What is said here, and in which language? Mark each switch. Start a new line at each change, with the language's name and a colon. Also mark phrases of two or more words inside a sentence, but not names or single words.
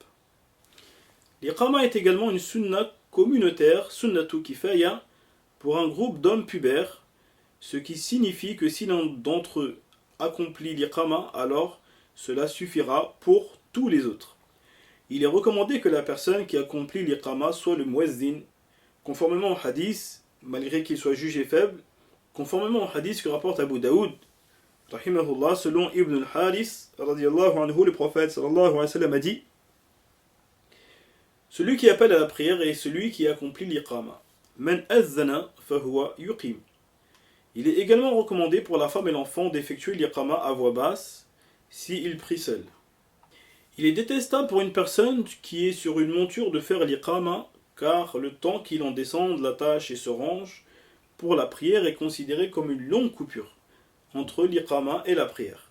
French: L'iqama est également une sunna communautaire,
Arabic: سنة كفاية,
French: pour un groupe d'hommes pubères, ce qui signifie que si l'un d'entre eux accomplit l'iqama, alors cela suffira pour tous les autres. Il est recommandé que la personne qui accomplit l'iqama soit le muezzin, conformément au hadith, malgré qu'il soit jugé faible, conformément au hadith que rapporte Abu Daoud, rahimahullah, selon Ibn al-Haris,
Arabic: رضي الله عنه,
French: le prophète
Arabic: صلى الله عليه وسلم
French: a dit celui qui appelle à la prière est celui qui accomplit l'iqama.
Arabic: من أذن فهو يقيم.
French: Il est également recommandé pour la femme et l'enfant d'effectuer l'iqama à voix basse s'il prie seul. Il est détestable pour une personne qui est sur une monture de faire l'iqama, car le temps qu'il en descende, l'attache et se range pour la prière est considéré comme une longue coupure entre l'iqama et la prière.